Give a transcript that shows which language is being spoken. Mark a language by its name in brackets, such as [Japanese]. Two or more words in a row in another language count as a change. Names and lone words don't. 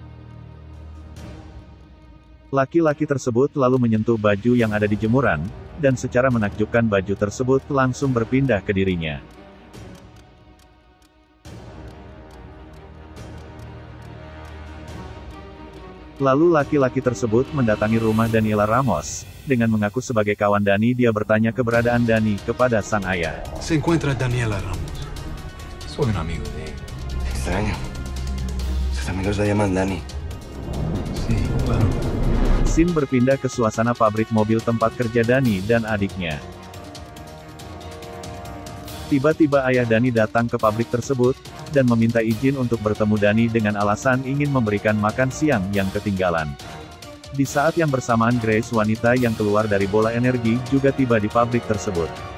[Indonesian] Laki-laki tersebut lalu menyentuh baju yang ada di jemuran, dan secara menakjubkan baju tersebut langsung berpindah ke dirinya. Lalu laki-laki tersebut mendatangi rumah Daniela Ramos. Dengan mengaku sebagai kawan Dani, dia bertanya keberadaan Dani kepada sang ayah. [Spanish] Se encuentra Daniela Ramos. Soy un amigo de él. Extraño. Sus amigos la llaman Dani. Sí, claro. [Indonesian] Scene berpindah ke suasana pabrik mobil tempat kerja Dani dan adiknya. Tiba-tiba ayah Dani datang ke pabrik tersebut, dan meminta izin untuk bertemu Dani dengan alasan ingin memberikan makan siang yang ketinggalan. Di saat yang bersamaan Grace, wanita yang keluar dari bola energi, juga tiba di pabrik tersebut.